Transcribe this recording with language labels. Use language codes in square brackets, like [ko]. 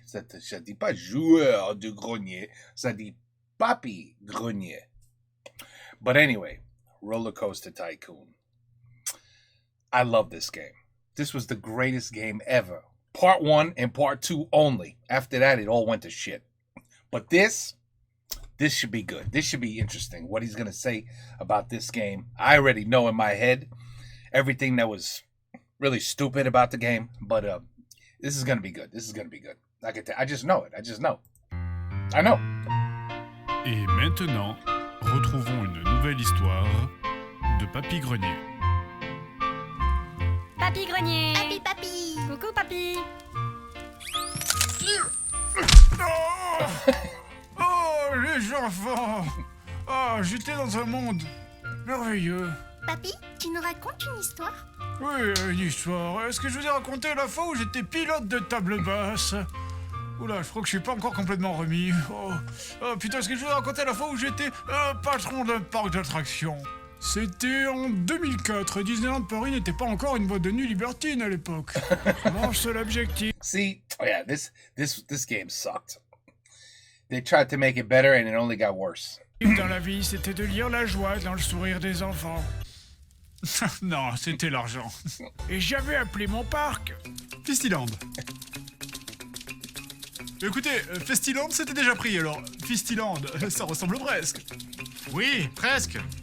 [fr] Ça dit pas joueur de grenier. Ça dit papi grenier. [en] But anyway, Roller Coaster Tycoon. I love this game. This was the greatest game ever. Part 1 and Part 2 only. After that, it all went to shit. But this should be good. This should be interesting. What he's going to say about this game. I already know in my head everything that was really stupid about the game. But this is going to be good. This is going to be good. I just know it. I just know. I know. [fr] Et maintenant, retrouvons une nouvelle histoire de Papy Grenier. Papy Grenier. Papy, papy. Coucou papy. Oh, les enfants! Oh, j'étais dans un monde merveilleux. Papy, tu nous racontes une histoire? Oui, une histoire. Est-ce que je vous ai raconté la fois où j'étais pilote de table basse? Oula, je crois que je suis pas encore complètement remis. Oh putain, est-ce que je vous ai raconté la fois où j'étais patron d'un parc d'attractions? C'était en 2004. Disneyland Paris n'était pas encore une boîte de nuit libertine à l'époque. Mon seul objectif. [en] See, oh yeah, this game sucked. They tried to make it better and it only got worse. [fr] Dans la vie, c'était de lire la joie dans le sourire des enfants. Non, c'était l'argent. Et j'avais appelé mon parc Fistyland. Écoutez, Festiland c'était déjà pris, alors Fistyland, ça ressemble presque. Oui, presque.